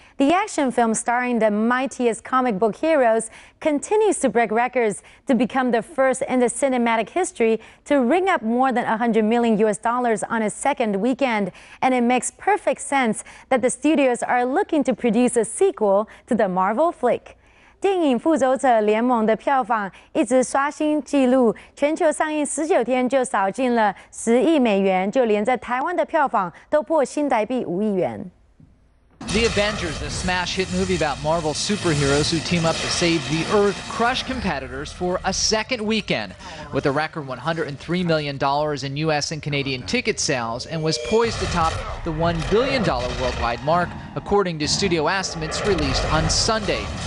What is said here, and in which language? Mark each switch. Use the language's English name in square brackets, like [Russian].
[English] The action film starring the mightiest comic book heroes continues to break records to become the first in the cinematic history to ring up more than $100 million on a second weekend. And it makes perfect sense that the studios are looking to produce a sequel to the Marvel flick. [Chinese] 电影《复仇者联盟》的票房一直刷新纪录，全球上映19天就扫进了10亿美元，就连在台湾的票房都破新台币5亿元。 [English] The Avengers, the smash hit movie about Marvel superheroes who team up to save the Earth, crushed competitors for a second weekend with a record $103 million in U.S. and Canadian ticket sales and was poised to top the $1 billion worldwide mark, according to studio estimates released on Sunday.